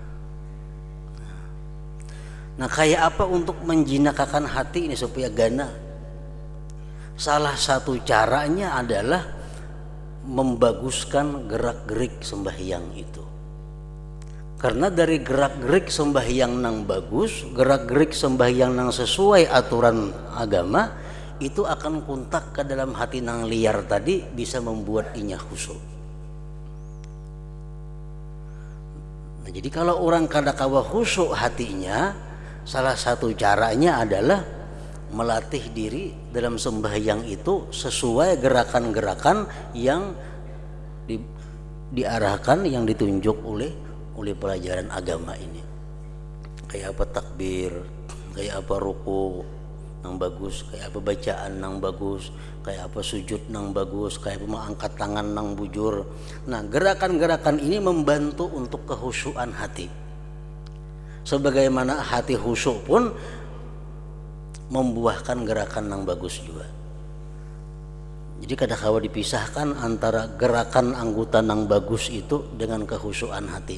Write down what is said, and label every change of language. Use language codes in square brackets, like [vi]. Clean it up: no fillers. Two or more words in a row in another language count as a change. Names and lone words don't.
[id] Nah, kayak apa untuk menjinakkan hati ini supaya gana? Salah satu caranya adalah membaguskan gerak-gerik sembahyang itu. Karena dari gerak-gerik sembahyang nang bagus, gerak-gerik sembahyang nang sesuai aturan agama, itu akan kuntak ke dalam hati nang liar tadi, bisa membuat inya khusyuk. Nah, jadi kalau orang kadakawa khusyuk hatinya, salah satu caranya adalah melatih diri dalam sembahyang itu sesuai gerakan-gerakan yang diarahkan, yang ditunjuk oleh pelajaran agama ini. Kayak apa takbir, kayak apa ruku nang bagus, kayak apa bacaan nang bagus, kayak apa sujud nang bagus, kayak apa mengangkat tangan nang bujur. Nah, gerakan-gerakan ini membantu untuk kekhusyuan hati. Sebagaimana hati khusyuk pun membuahkan gerakan nang bagus juga. Jadi kadang-kala dipisahkan antara gerakan anggota nang bagus itu dengan kekhusyuan hati.